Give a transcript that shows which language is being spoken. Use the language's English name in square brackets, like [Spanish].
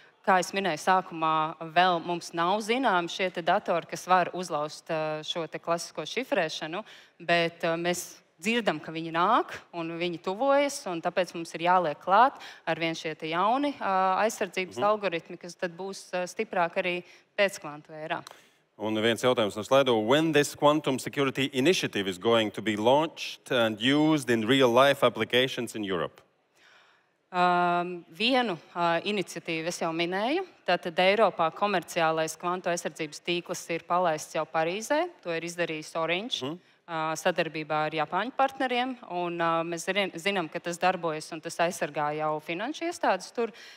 [Latvian] Kā es minēju sākumā, vēl mums nav zināmi šie datori, kas var uzlauzt šo klasisko šifrēšanu, bet mēs dzirdam, ka viņi nāk un viņi tuvojas, un tāpēc mums ir jāliek klāt ar vien šie jauni aizsardzības algoritmi, kas tad būs stiprāk arī pēckvantu ērā. Un viens jautājums no slaido. [English] When this quantum security initiative is going to be launched and used in real-life applications in Europe? [Latvian] Vienu iniciatīvu es jau minēju. Tātad Eiropā komerciālais kvantu aizsardzības tīkls ir palaists jau Parīzē. To ir izdarījis Orange sadarbībā ar Japāņu partneriem. Un mēs zinām, ka tas darbojas un tas aizsargā jau finanšu iestādes tur.